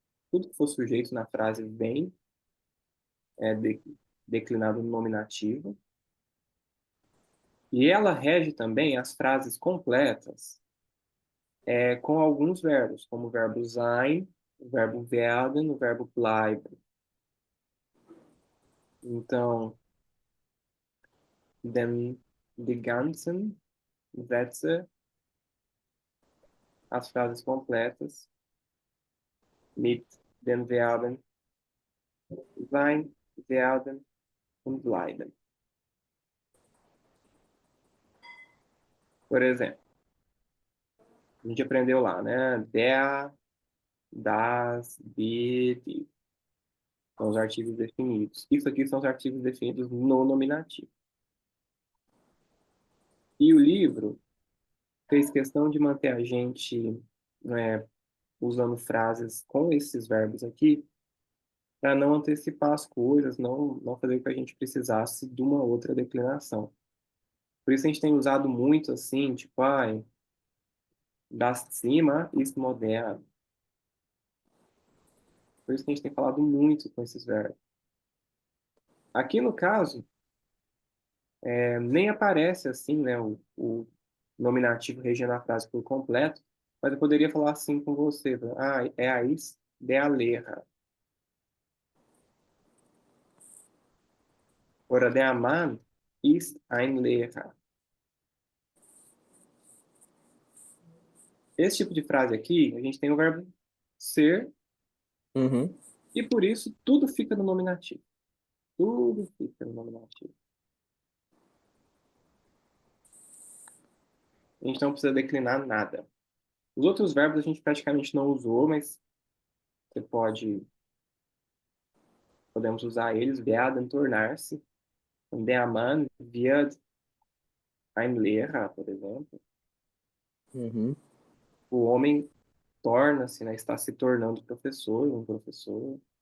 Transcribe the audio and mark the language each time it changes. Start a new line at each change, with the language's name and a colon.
Portuguese: Tudo que for sujeito na frase vem declinado no nominativo. E ela rege também as frases completas com alguns verbos, como o verbo sein, o verbo werden, o verbo bleiben. Então,
German: die ganzen Sätze,
Portuguese: as frases completas,
German: mit den Verben sein, werden und bleiben.
Portuguese: Por exemplo, a gente aprendeu lá, né?
German: Der, das, die.
Portuguese: São os artigos definidos. Isso aqui são os artigos definidos no nominativo. E o livro fez questão de manter a gente, né, usando frases com esses verbos aqui, para não antecipar as coisas, não fazer com que a gente precisasse de uma outra declinação. Por isso a gente tem usado muito assim, tipo,
German: das Zimmer ist modern.
Portuguese: Por isso que a gente tem falado muito com esses verbos. Aqui no caso, nem aparece assim, né, o nominativo regendo a frase por completo, mas eu poderia falar assim com você, é a
German: ist der Lehrer. Oder der Mann ist ein Lehrer.
Portuguese: Esse tipo de frase aqui, a gente tem o verbo ser, Uhum. e por isso tudo fica no nominativo. Tudo fica no nominativo. A gente não precisa declinar nada. Os outros verbos a gente praticamente não usou, mas você podemos usar eles.
German: Werden,
Portuguese: tornar-se.
German: Der Mann wird ein Lehrer,
Portuguese: por exemplo. Uhum. O homem torna-se, né, está se tornando professor, um professor,